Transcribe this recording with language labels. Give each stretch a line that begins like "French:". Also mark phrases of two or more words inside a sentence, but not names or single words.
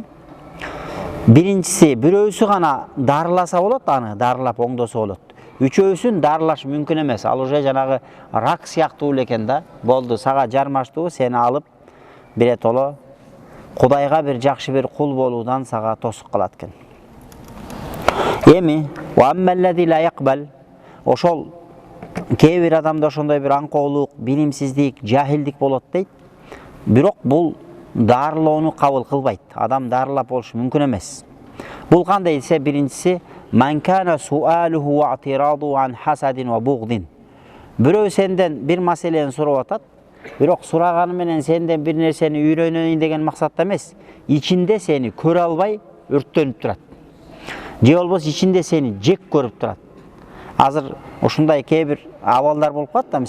Kyrgyz: Биринчиси, бирөөсү гана дарыласа болот, аны дарылап оңдосо болот. 3-өсүн дарылаш мүмкүн эмес. Ал уже жанагы рак сыяктуу экен да. Болду, сага жармаштуу, сени алып биретоло Кудайга бир жакшы бир кул болуудан сага тосук кылат экен. Эми,
Arabic: وأما الذي لا يقبل,
Kyrgyz: ошол кээ бир адамда ошондой бир аңкоолук, билимсиздик, жахилдик болот дейт. Бирок бул дарылоону кабыл кылбайт. Адам дарылап болушу мүмкүн эмес. Бул кандай десе, биринчиси
Arabic: من كان سؤاله واعتراضه عن حسد وبغض.
Kyrgyz: Бирөө сенден бир маселени сурап атат. Бирок сураганы менен сенден бир нерсени үйрөнөйүн деген максатта эмес. Ичинде сени көрө албай өрттөнүп турат. Же болбосо ичинде сени жек көрүп турат. Азыр ушундай кээ бир абалдар болуп калат да.